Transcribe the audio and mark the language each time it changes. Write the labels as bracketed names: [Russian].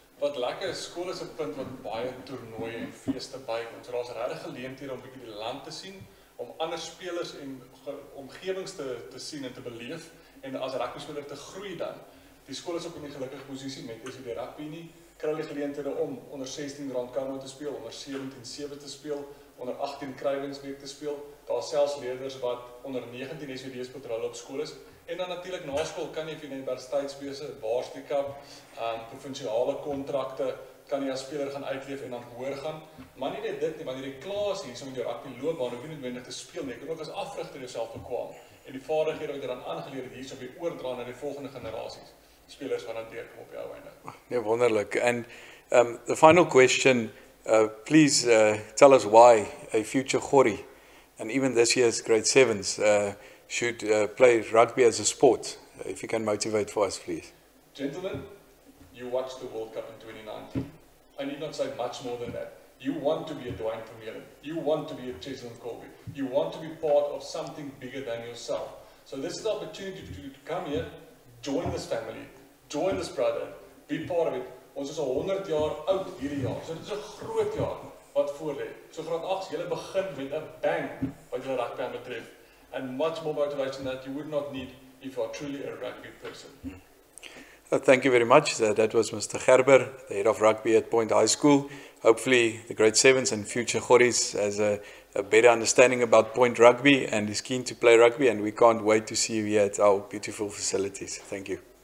[Afrikaans] Wat lekker is, skool is 'n punt wat baie toernooie en feeste bykom. So daar's regtig geleenthede om bietjie die land te sien, om ander spelers en omgewings te sien en te beleef en as rugbyspeler te groei dan. Die skool is ook in 'n gelukkige posisie met die rugby nie. Kry hulle geleenthede om onder 16 randkarno te speel, onder 17-7 te speel, onder 18 kruiwingsweek te speel. Daar's selfs leerders wat onder 19 SWD speel terwyl hulle op skool is. En dan natuurlik na skool kan jy vir universiteitswese, Varsity Cup, provinsiale kontrakte, kan jy as speler gaan uitleef en dan hoër gaan. Maar nie net dit nie, wanneer jy klaar is hier so met jou rugby loopbaan, hoef jy nie noodwendig te speel nie. Jy kan ook as afrigter jouself bekwam. En die vaardighede wat jy dan aangeleer het hierso weer oordra na die volgende generasies. Spelers wat dan deurkom op die ou einde. Nee, wonderlik. [English] And the final question, please tell us why a future Gori, and even this year's grade 7s, should play rugby as a sport. If you can motivate for us, please. Gentlemen, you watched the World Cup in 2019. I need not say much more than that. You want to be a Dwayne Vermeulen. You want to be a Cheslin Colby. You want to be part of something bigger than yourself. So this is the opportunity to come here, join this family, join this brother, be part of it. [Afrikaans] Ons is al 100 jaar oud hierdie jaar. So dit is 'n groot jaar wat voor lê. So graad 8, julle begin met 'n bang wat julle rugby betref. [English] And much more motivation that you would not need if you are truly a rugby person. Thank you very much. That was Mr. Gerber, the head of rugby at Point High School. Hopefully the grade 7s and future Goris has a better understanding about Point Rugby and is keen to play rugby, and we can't wait to see you here at our beautiful facilities. Thank you.